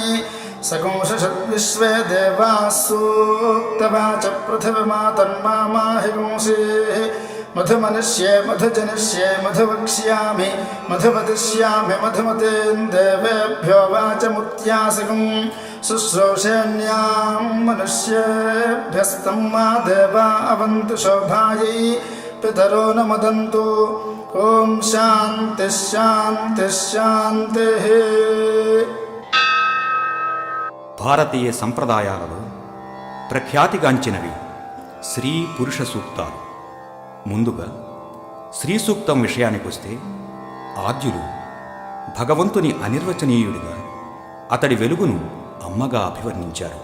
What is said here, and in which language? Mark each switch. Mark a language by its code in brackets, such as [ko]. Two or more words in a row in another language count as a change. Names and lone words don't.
[sa] सगुंसषद्विश्वे देवाः सूक्तवाच पृथिवीमातन्मामाहिगुंसेः मधुमनिष्ये मधुजनिष्ये मधुवक्ष्यामि मधुवदिष्यामि मधुमतेन् देवेभ्यो वाचमुत्यासगं शुश्रूषेण्यां मनुष्येभ्यस्तं मा देवा अवन्तु शोभायै पितरो न मदन्तु ఓం శాంతి శాంతి శాంతి. [te] భారతీయ సంప్రదాయాలలో ప్రఖ్యాతిగాంచినవి స్త్రీ పురుష సూక్తాలు. ముందుగా స్త్రీ సూక్తం విషయానికొస్తే ఆద్యులు భగవంతుని అనిర్వచనీయుడిగా అతడి వెలుగును అమ్మగా అభివర్ణించారు.